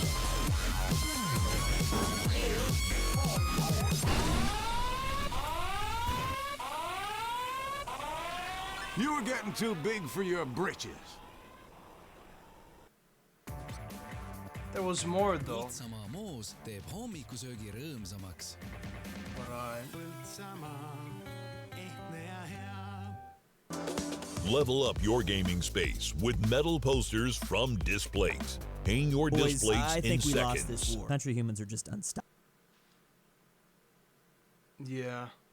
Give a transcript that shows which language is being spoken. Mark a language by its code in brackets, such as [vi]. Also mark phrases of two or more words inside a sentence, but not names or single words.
[en] You were getting too big for your britches. There was more though. [et] Sama moos teeb hommikusöögi rõõmsamaks. [en] Level up your gaming space with metal posters from Displays. Hang your displays I in think we seconds. lost this war. Country humans are just unstoppable. Yeah.